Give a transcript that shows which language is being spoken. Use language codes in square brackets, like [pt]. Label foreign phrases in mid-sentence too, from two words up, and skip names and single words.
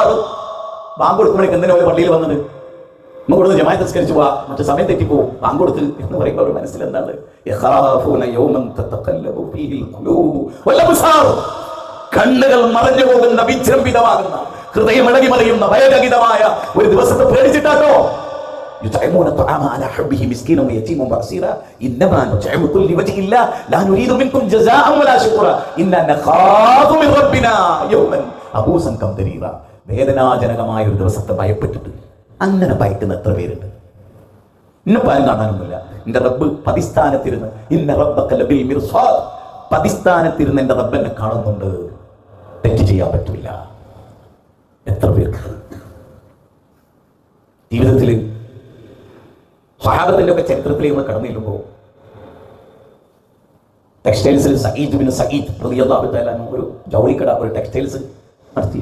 [ml] ബാങ്ക് കൊടുക്കുമ്പോഴേക്ക് എന്തിനാ ഒരു പള്ളിയിൽ വന്നത്? നമ്മൾ ജമാഅത്ത് നിസ്കരിച്ചു പോവാ, മറ്റു സമയം തെറ്റിപ്പോവും, ബാങ്ക് കൊടുത്ത് എന്ന് പറയുമ്പോൾ അവർ മനസ്സിൽ എന്താണ്, [ar] يخافون يوما تتقلب فيه القلوب والأبصار. [ml] കണ്ണുകൾ മറഞ്ഞു പോകുന്ന, വിജൃംഭിതമാകുന്ന, ഹൃദയം ഇളകി മറിയുന്ന ഭയരഹിതമായ ഒരു ദിവസത്തെ പേടിച്ചിട്ടാട്ടോ. [ar] يطعمون الطعام على حبه مسكينا ويتيما واسيرا انما نطعمكم لوجه الله لا نريد منكم جزاء ولا شكورا انا نخاف من ربنا يوما عبوسا قمطريرا. [ml] വേദനാജനകമായ ഒരു ദിവസത്തെ ഭയപ്പെട്ടിട്ട് അങ്ങനെ ഭയക്കുന്ന എത്ര പേരുണ്ട്? ഇന്നിപ്പോൾ ആരും കാണാനൊന്നുമില്ല. എന്റെ റബ്ബ് പതിസ്ഥാനത്തിരുന്ന്, [ar] إن ربك لبالمرصاد, [ml] പതിസ്ഥാനത്തിരുന്ന് എന്റെ റബ്ബ് എന്നെ കാണുന്നുണ്ട്, തെറ്റ് ചെയ്യാൻ പറ്റില്ല. എത്ര പേർക്ക് ജീവിതത്തിൽ സ്വഹാബത്തിന്റെ ഒക്കെ ചരിത്രത്തിലേക്ക് നമ്മൾ കടന്നു ചെല്ലുമ്പോൾ ടെക്സ്റ്റൈൽസിൽ സഈദ് ബിൻ സഈദ് [ar] رضي الله تعالى [ml] ഒരു ജൗളിക്കട, ഒരു ടെക്സ്റ്റൈൽസ് നടത്തി.